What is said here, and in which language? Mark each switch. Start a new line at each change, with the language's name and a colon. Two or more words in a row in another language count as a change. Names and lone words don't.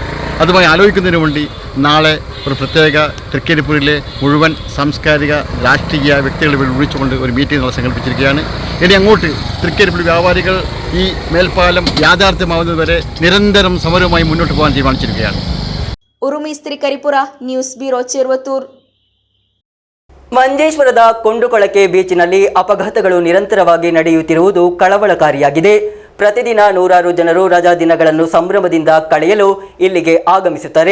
Malayalam: അതുമായി ആലോചിക്കുന്നതിന് വേണ്ടി നാളെ ഒരു പ്രത്യേക തൃക്കരിപ്പൂരിലെ മുഴുവൻ സാംസ്കാരിക രാഷ്ട്രീയ വ്യക്തികളെ വിളിച്ചുകൊണ്ട് ഒരു മീറ്റിംഗ് നമ്മൾ സംഘടിപ്പിച്ചിരിക്കുകയാണ്. ഇനി അങ്ങോട്ട് തൃക്കരിപ്പൂർ വ്യാപാരികൾ ഈ മേൽപ്പാലം യാഥാർത്ഥ്യമാവുന്നതുവരെ നിരന്തരം സമരവുമായി മുന്നോട്ട് പോകാൻ തീരുമാനിച്ചിരിക്കുകയാണ്.
Kannada: ಉರುಮೀಸ್ ತ್ರಿಕರಿಪುರ, ನ್ಯೂಸ್ ಬ್ಯೂರೋ, ಚಿರುವತ್ತೂರು. ಮಂಜೇಶ್ವರದ ಕೊಂಡುಕೊಳಕೆ ಬೀಚ್ನಲ್ಲಿ ಅಪಘಾತಗಳು ನಿರಂತರವಾಗಿ ನಡೆಯುತ್ತಿರುವುದು ಕಳವಳಕಾರಿಯಾಗಿದೆ. ಪ್ರತಿದಿನ 100 ಜನರು ರಜಾ ದಿನಗಳನ್ನು ಸಂಭ್ರಮದಿಂದ ಕಳೆಯಲು ಇಲ್ಲಿಗೆ ಆಗಮಿಸುತ್ತಾರೆ.